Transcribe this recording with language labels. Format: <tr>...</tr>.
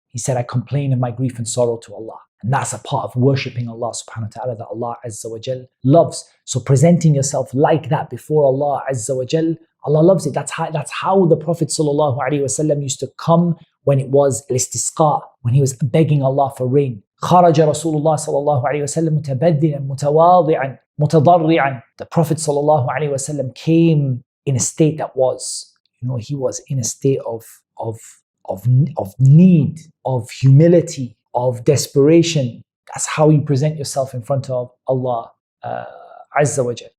<en>He said, I complain of my grief and sorrow to Allah. And that's a part of worshipping Allah subhanahu wa ta'ala that Allah Azza wa Jal loves. So presenting yourself like that before Allah Azza wa Jal, Allah loves it. That's how the Prophet sallallahu alaihi wasallam used to come when it was al-istisqa, when he was begging Allah for rain.</en> <ar>خرج رسول الله صلى الله عليه وسلم متبذلا متواضعا متضرعا.</ar> <en>The Prophet sallallahu alaihi wasallam came in a state that was, you know, he was in a state of need, of humility, of desperation. That's how you present yourself in front of Allah Azza wa Jal.</en>